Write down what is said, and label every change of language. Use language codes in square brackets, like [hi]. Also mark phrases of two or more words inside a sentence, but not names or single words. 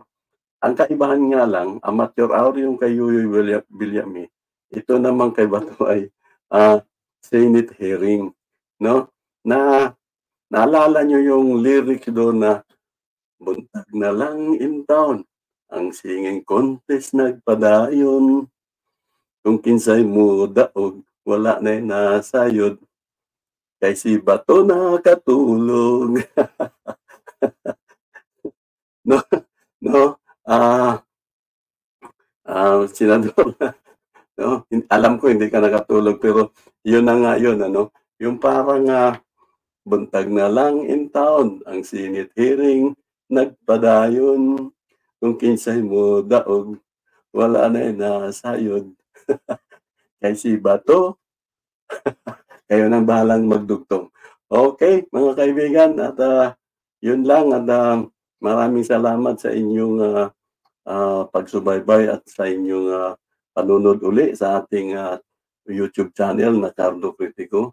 [tl] Ang kaibahan nga lang, Amateur Hour yung kay Yoyoy Villame. Ito naman kay Bato ay Senate hearing, no? Na naalala nyo yung lyrics doon na [ceb] buntag na lang [en] in town, [ceb] ang [en] singing contest [ceb] nagpadayon, kung kinsay mo daog, wala na nasayod, kay si Bato nakatulog. [tl] no, Senador, no? Alam ko hindi ka nakatulog, pero yun na nga yun, ano? Yung parang [ceb] buntag na lang [en] in town, [ceb] ang [en] Senate hearing [ceb] nagpadayon, kung kinsay mo daog, wala na nasayod. [tl] Kay si Bato, kayo nang bahalang magdugtong. Okay, mga kaibigan, at yun lang, at maraming salamat sa inyong pagsubaybay at sa inyong panunod uli sa ating YouTube channel na Cardo Critico.